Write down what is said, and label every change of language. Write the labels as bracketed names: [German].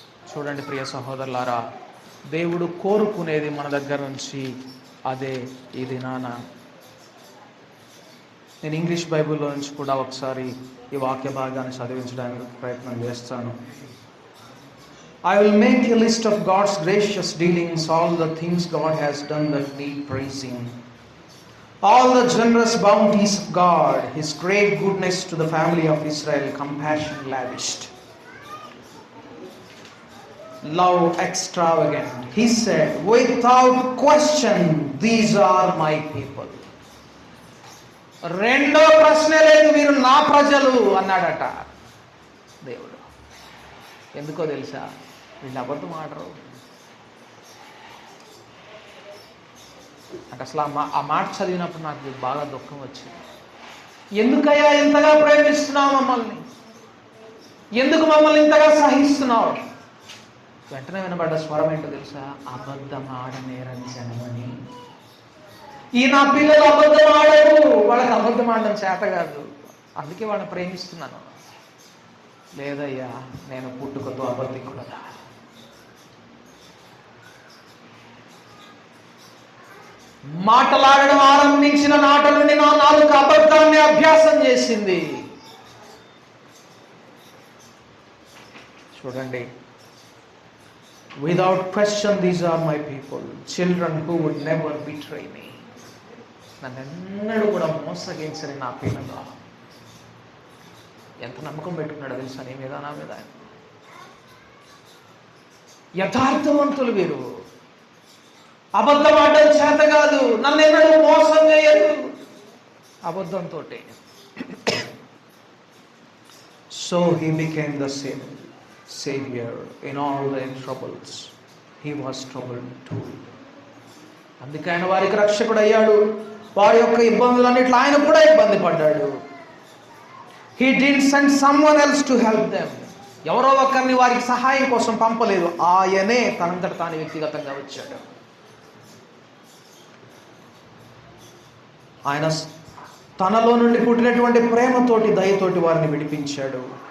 [Telugu] చూడండి ప్రియ సహోదరులారా, దేవుడు కోరుకునేది మన దగ్గర నుంచి అదే. ఇది నేను ఇంగ్లీష్ బైబిల్లో నుంచి కూడా ఒకసారి ఈ వాక్య భాగాన్ని చదివించడానికి ప్రయత్నం చేస్తాను. [English] I will make a list of God's gracious dealings, all the things God has done that need praising, all the generous bounties of God, His great goodness to the family of Israel, compassion lavished, love extravagant. He said, without question, these are my people. [Telugu] రెండో ప్రశ్న లేదు, వీరు నా ప్రజలు అన్నాడట దేవుడు. ఎందుకో తెలుసా? వీళ్ళు అబద్ధం ఆడరు అంటే అసలు ఆ మాట చదివినప్పుడు నాకు బాగా దుఃఖం వచ్చింది. ఎందుకయ్యా ఇంతగా ప్రేమిస్తున్నావు మమ్మల్ని? ఎందుకు మమ్మల్ని ఇంతగా సహిస్తున్నావు? వెంటనే వినబడ్డ స్వరం ఏంటో తెలుసా? అబద్ధం ఆడనేరని జనమని. ఈ నా పిల్లలు అబద్ధం ఆడరు, వాళ్ళకి అబద్ధం ఆడడం చేత కాదు, అందుకే వాళ్ళని ప్రేమిస్తున్నాను. లేదయ్యా, నేను పుట్టుకతో అబద్ధికుడదా? మాటలాడడం ఆరంభించిన నాట నుండి నా నాలుక అబద్ధాన్ని అభ్యాసం చేసింది. చూడండి, [English] without question these are my people, children who would never betray me. [Telugu] నన్నెన్నడూ కూడా మోసగించని నా పిల్లలు. ఎంత నమ్మకం పెట్టుకున్నాడు తెలుసా నీ మీద, నా మీద. యథార్థవంతులు వీరు, అబద్ధం ఆడడం చేత కాదు, నన్ను ఎన్నడూ మోసం చేయరు అబద్ధంతో. [English] So he became the savior in all their troubles. He was troubled too. [Telugu] అందుకే ఆయన వారికి రక్షకుడు అయ్యాడు. వారి యొక్క ఇబ్బందులన్నిట్లో ఆయన కూడా ఇబ్బంది పడ్డాడు. [English] He didn't send someone else to help them. [Telugu] ఎవరో ఒకరిని వారికి సహాయం కోసం పంపలేదు, ఆయనే తనంతట తాను వ్యక్తిగతంగా వచ్చాడు. ఆయన తనలో నుండి పుట్టినటువంటి ప్రేమతోటి, దయతోటి వారిని విడిపించాడు.